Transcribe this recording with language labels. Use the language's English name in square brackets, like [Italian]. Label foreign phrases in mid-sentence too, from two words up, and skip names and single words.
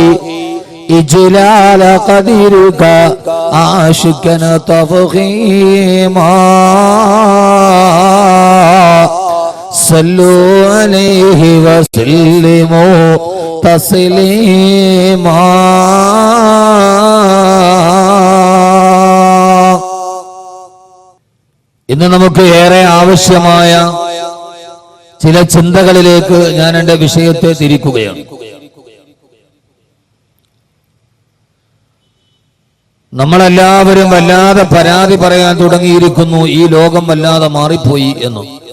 [Arabic] إجلال قدرك عاشقا تفخيما صلوا عليه وسلموا تسليما [Malayalam] ഇന്ന് നമുക്ക് ഏറെ ആവശ്യമായ ചില ചിന്തകളിലേക്ക് ഞാൻ എൻ്റെ വിഷയത്തെ തിരിക്കുകയാണ്. നമ്മളെല്ലാവരും വല്ലാതെ പരാതി പറയാൻ തുടങ്ങിയിരിക്കുന്നു, ഈ ലോകം വല്ലാതെ മാറിപ്പോയി എന്ന്.